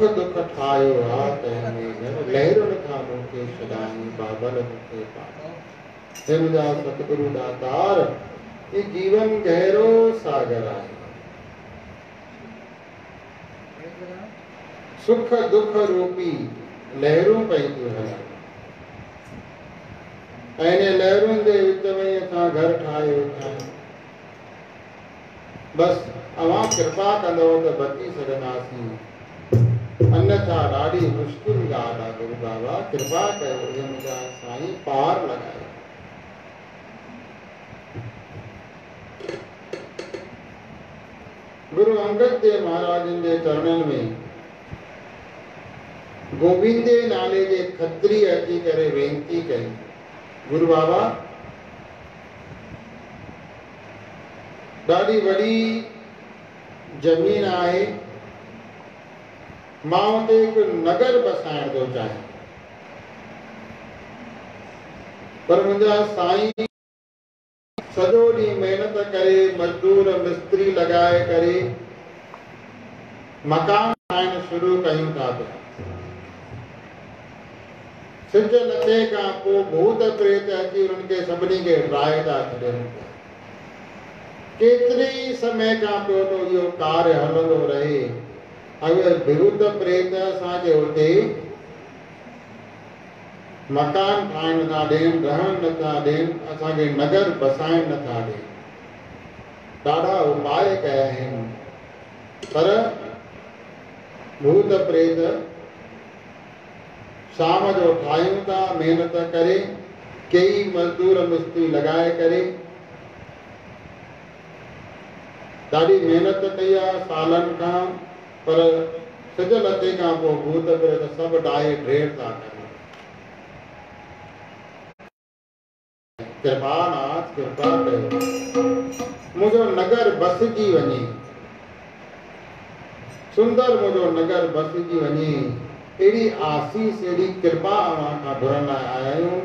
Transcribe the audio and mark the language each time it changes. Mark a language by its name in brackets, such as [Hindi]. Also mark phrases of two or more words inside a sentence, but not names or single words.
[Sindhi] दुख ठायो रात में लहरुन था मुखे सदाई बाबल मुखे पार हे मुझा सतगुरु दातार ये जीवन गहरो सागर आहे सुख दुख रूपी लहरूं पई थियूं हलनि ऐं इन लहरुनि जे विच में असां घर ठाहे वेठा आहियूं बस अवां कृपा कंदव त बची सघंदासीं अन्यथा ॾाढी मुश्किल ॻाल्हि आहे गुरु बाबा कृपा कयो हे मुंहिंजा साईं पार लॻायो गुरु अंगद देव महाराजन जे चरणनि में गोविंदे नाले जे खत्री अची करे वेनती कई गुरु बाबा ॾाढी वॾी ज़मीन आहे मां उते हिकु नगर बसाइण थो चाहियां पर मुंहिंजा साईं सॼो ॾींहुं महिनत करे मजदूर मिस्त्री लॻाए करे मकान ठाहिण शुरू कयूं था पिया सिज लथे खां पोइ भूत प्रेत अची उन्हनि खे सभिनी खे ड्राए था छॾनि। केतिरे समय खां पियो तो इहो कार्य हलंदो रहे। अगरि भूत प्रेत असांखे हुते मकान ठाहिण नथा ॾियनि, रहण नथा ॾियनि, असांखे नगर बसाइण नथा ॾियनि। ॾाढा उपाय कया आहिनि, पर भूत प्रेत शाम जो ठाहियूं था महिनत करे, कई मजदूर मिस्त्री लॻाए करे ॾाढी महिनत कई आहे सालनि खां, पर सिज लथे खां पोइ भूत प्रेत सभु ॾाहे ढेर था कनि। कृपानाथ कृपा कयो, मुंहिंजो नगर बसिजी वञे, सुंदर मुंहिंजो नगर बसिजी वञे। अहिड़ी आसीस, अहिड़ी कृपा अव्हां खां घुरण लाइ आया आहियूं।